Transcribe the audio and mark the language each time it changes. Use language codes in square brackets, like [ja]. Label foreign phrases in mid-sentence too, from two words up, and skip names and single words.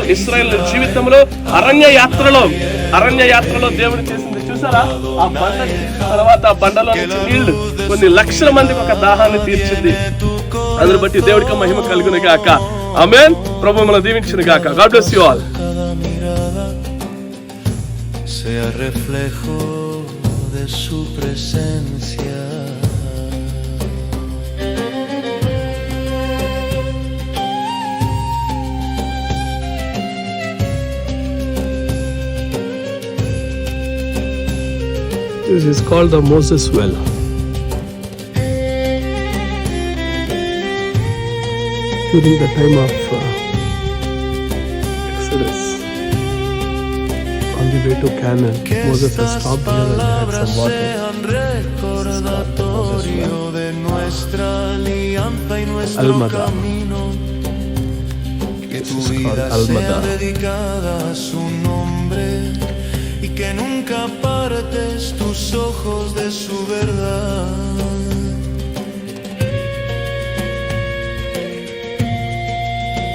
[te] ఇశ్రాయేల్ జీవితంలో అరణ్య యాత్రలో దేవుడు చేసింది చూసారా? ఆ బండ తర్వాత ఆ బండలో నుంచి నీళ్లు కొన్ని లక్షల మందికి ఒక దాహాన్ని తీర్చింది. అందుని బట్టి దేవుడికి మహిమ కలుగును గాక. ఆమేన్. ప్రభువు మనల్ని దీవించును గాక. [en] God bless you all. [es] De su presencia. [en] This is called the Moses well. During the time of Exodus, on the way to Canaan, Moses has stopped here and had some water. Almada. This is called Almada. [es] Y que nunca apartes tus ojos de su verdad.